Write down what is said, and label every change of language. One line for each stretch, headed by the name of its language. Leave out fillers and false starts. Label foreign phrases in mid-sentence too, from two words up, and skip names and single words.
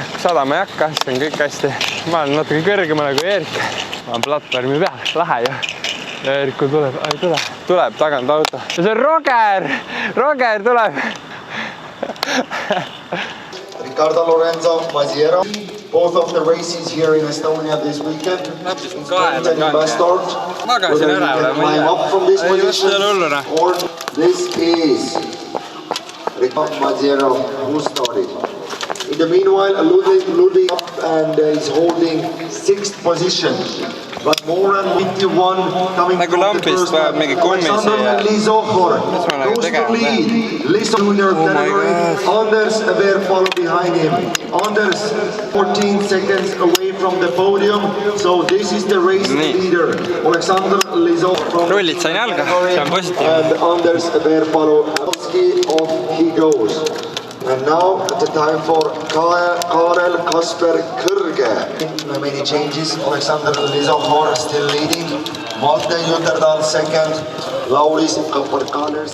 Estonian: Sadama ei hakka, siis on kõik hästi. Ma olen natuke kõrgemale kui Eerik. Ma olen platvormi peal, lahe ju. Ja Eerikul tuleb tagant auto. Ja see on Roger! Roger tuleb! Ricardo Lorenzo Maziero.
English: both of the races here in Estonia this weekend. Best start.
Estonian: Magasin ära või?
English: Climb up from this position.
Estonian: Hulluna.
English: Or this is Ricardo Mazziero who started. In the meanwhile, Ludwig up and is holding 6th position. But more than 51 coming
Estonian: Nagu
English: from the
Estonian: lampist
English: first
Estonian: vajab
English: lap.
Estonian: mingi kummi siia. Lizohor Mis ma nagu
English: goes to
Estonian: tegema
English: lead. Lizo junior category. Anders Weber follow behind him. Anders 14 seconds away from the podium. So this is the race leader. Alexander Lizo from
Estonian: Rullid sain jalga, see on positiivne.
English: and Anders Weber follow. Off he goes. And now the time for Karel Kasper Kõrge. Many changes. Alexander Lizohor still leading. Malte Jutterdal second. Lauris Kaparkaners.